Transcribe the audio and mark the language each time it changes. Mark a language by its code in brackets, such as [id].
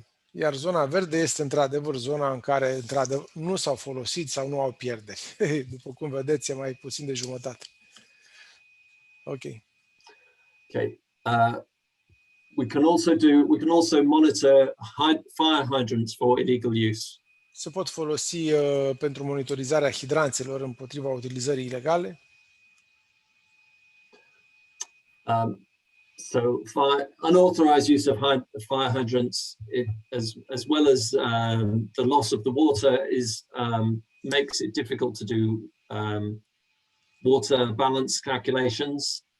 [ro] Iar zona verde este într-adevăr zona în care nu s-au folosit sau nu au pierderi. După cum vedeți, e mai puțin de jumătate. Ok. Okay. [en] We can also monitor fire hydrants for illegal use. [ro] Se pot folosi pentru monitorizarea hidranțelor împotriva utilizării ilegale. [en] So unauthorized use of fire hydrants, as well as the loss of the water, makes it difficult to do water balance calculations.